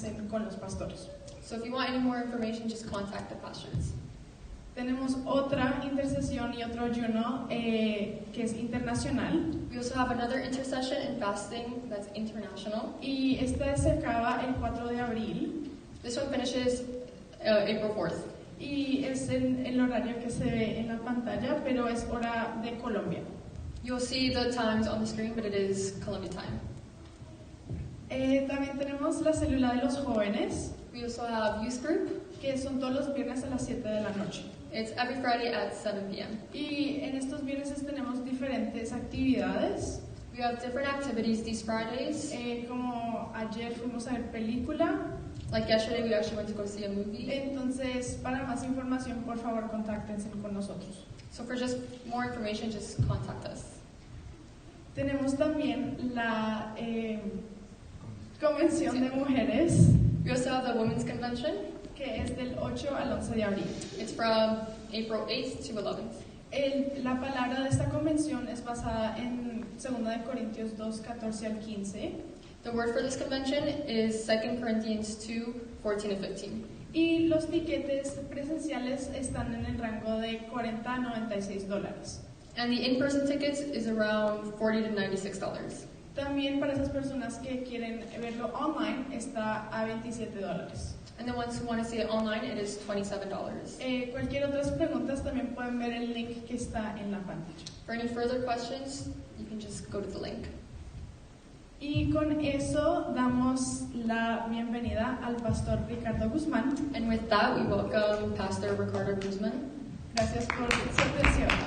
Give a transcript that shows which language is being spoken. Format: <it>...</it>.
<es>Con los pastores.</es> <en>So if you want any more information, just contact the pastors.</en> <es>Tenemos otra intercesión y otro ayuno que es internacional.</es> <en>We also have another intercession and fasting that's international.</en> <es>Y este se acaba el 4 de abril.</es> <en>This one finishes April 4th.</en> <es>Y es en el horario que se ve en la pantalla, pero es hora de Colombia.</es> <en>You'll see the times on the screen, but it is Colombia time.</en> <es>También tenemos la célula de los jóvenes,</es> <en>We also have youth group.</en> <es>que son todos los viernes a las 7 de la noche.</es> <en>It's every Friday at 7 p.m.</en> <es>Y en estos viernes tenemos diferentes actividades,</es> <en>We have different activities these Fridays.</en> <es>como ayer fuimos a ver película.</es> <en>Like yesterday, we actually went to go see a movie.</en> <es>Entonces, para más información, por favor, contáctense con nosotros.</es> <en>So for just more information, just contact us.</en> <es>Tenemos también la Convención de Mujeres,</es> <en>We also have the Women's Convention.</en> <es>que es del 8 al 11 de abril.</es> <en>It's from April 8th to 11th.</en> <es>La palabra de esta convención es basada en 2 de Corintios 2, 14 al 15.</es> <en>The word for this convention is 2 Corinthians 2, 14 and 15.</en> <es>Y los tiquetes presenciales están en el rango de $40 a $96.</es> <en>And the in-person tickets is around $40 to $96.</en> <es>También para esas personas que quieren verlo online está a $27.</es> <en>And the ones who want to see it online, it is $27.</en> <es>Cualquier otras preguntas también pueden ver el link que está en la pantalla.</es> <en>For any further questions, you can just go to the link.</en> <es>Y con eso damos la bienvenida al pastor Ricardo Guzmán.</es> <en>And with that, we welcome Pastor Ricardo Guzman.</en> <es>Gracias por su atención.</es>